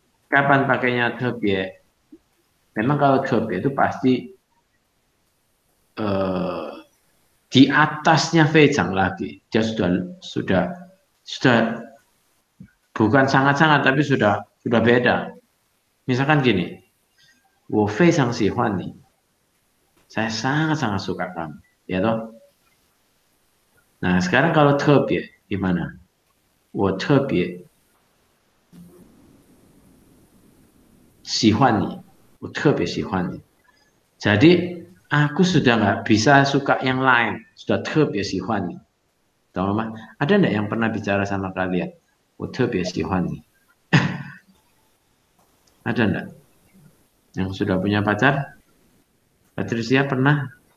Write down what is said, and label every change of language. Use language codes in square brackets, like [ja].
[id] Kapan pakainya tebie? Memang kalau tebie itu pasti di atasnya feisang lagi. Dia sudah bukan sangat-sangat, tapi sudah beda. Misalkan gini, [zh] 我非常喜欢你. [id] Saya sangat-sangat suka kamu, ya toh? Nah, sekarang kalau 特别 gimana? [zh] 我特别喜欢你, 我特别喜欢你. [id] Jadi aku sudah nggak bisa suka yang lain, sudah [zh] 特别喜欢你. [id] Tahu mah? Ada nggak yang pernah bicara sama kalian? [zh] 我特别喜欢你. [id] Ada nggak? Yang sudah punya pacar? Patricia pernah?